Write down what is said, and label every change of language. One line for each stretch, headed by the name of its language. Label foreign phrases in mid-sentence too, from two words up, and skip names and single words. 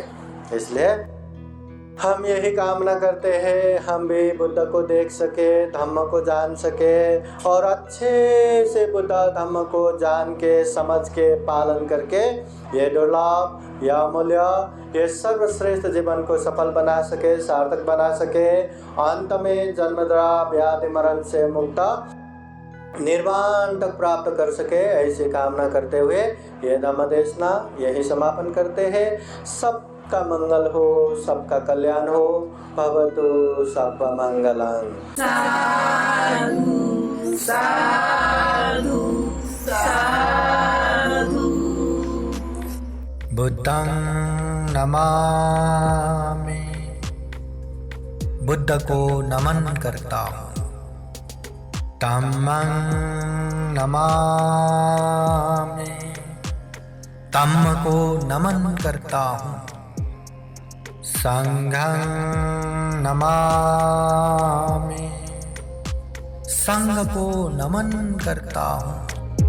Hindi: इसलिए हम यही कामना करते हैं, हम भी बुद्ध को देख सके, धम्म को जान सके, और अच्छे से बुद्ध धम्म को जान के, समझ के, पालन करके ये दुर्लभ, यह अमूल्य, ये सर्वश्रेष्ठ जीवन को सफल बना सके, सार्थक बना सके। अंत में जन्मजरा व्याधि मरण से मुक्त निर्वाण तक प्राप्त कर सके, ऐसी कामना करते हुए ये धम्म देशना यही समापन करते हैं। सबका मंगल हो, सबका कल्याण हो।
Sanskrit: भवतु सर्व मंगलम्।
Pali: साधु साधु साधु। बुद्धं नमामि,
Hindi: बुद्ध को नमन करता हूँ।
Pali: धम्मं नमामि,
Hindi: धम्म को नमन करता हूँ।
Pali: संघं नमामि,
Hindi: संघ को नमन करता हूँ।